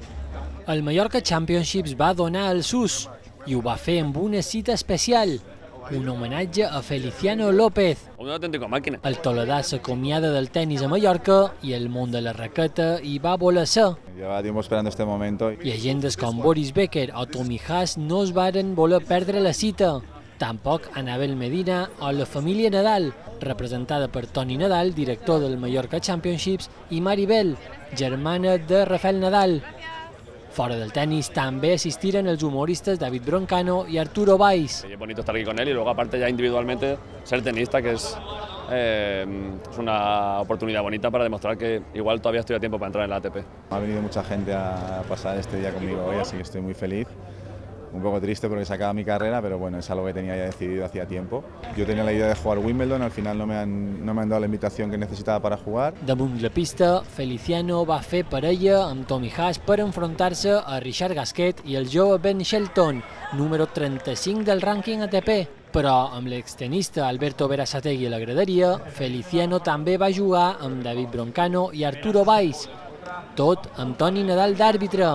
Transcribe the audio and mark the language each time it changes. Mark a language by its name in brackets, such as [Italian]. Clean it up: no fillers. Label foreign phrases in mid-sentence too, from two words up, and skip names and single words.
[Catalan] El Mallorca Championships va donar el sus i ho va fer amb una cita especial, un homenatge a Feliciano López. [Spanish] Un auténtico màquina. [Catalan] El toledà s'acomiada del tennis a Mallorca i el món de la raqueta hi va voler ser. [Spanish] Llevaba tiempo esperando este momento. [Catalan] I agendes com Boris Becker o Tommy Haas no es varen voler perdre la cita. Tampoc Anabel Medina o la família Nadal, representada per Toni Nadal, director del Mallorca Championships, i Maribel, germana de Rafael Nadal. Fora del tenis també assistiren els humoristas David Broncano y Arturo Valls. [Spanish] Es bonito estar aquí con él y luego aparte ya individualmente ser tenista, que es una oportunidad bonita para demostrar que igual todavía estoy a tiempo para entrar en la ATP. Ha venido mucha gente a pasar este día conmigo hoy, así que estoy muy feliz. Un poco triste porque se acaba mi carrera, pero bueno, es algo que tenía ya decidido hacía tiempo. Yo tenía la idea de jugar Wimbledon, al final no me han dado la invitación que necesitaba para jugar. [Catalan] Damunt la pista, Feliciano va fer parella amb Tommy Haas per enfrontar-se a Richard Gasquet i el jove Ben Shelton, número 35 del rànquing ATP. Però amb l'extenista Alberto Berasategui a la graderia, Feliciano també va jugar amb David Broncano i Arturo Valls, tot amb Toni Nadal d'àrbitre.